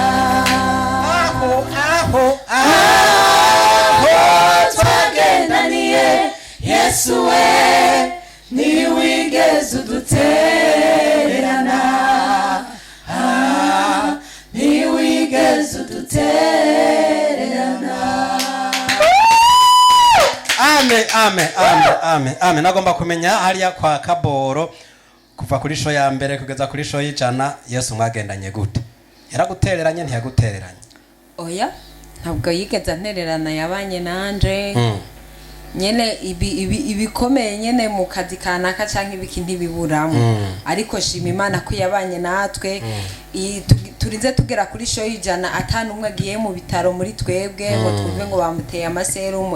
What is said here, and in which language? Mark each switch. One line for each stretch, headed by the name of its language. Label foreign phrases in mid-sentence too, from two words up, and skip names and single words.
Rundi: aho twagendaniye Yesu we niwigeze udutererana niwigeze udutererana. Amen. Nagomba kumenya hariya kwa Kaboro kuva kuri show ya mbere kugeza kuri show y'ijana Yesu mwagendanye gute? Yaragutereranye ntiyagutereranye? Oya, ntabwo yigeze antererana, yabanye nanje. Nyene ibikomeye nyene mu kazi kanaka canke ibiki ntibiburamo. Ariko shima Imana ko yabanye natwe. Turinze tugera kuri show y'ijana atanu umwe agiye mu bitaro muri twebwe ngo twumve ngo bamuteye amaserumu.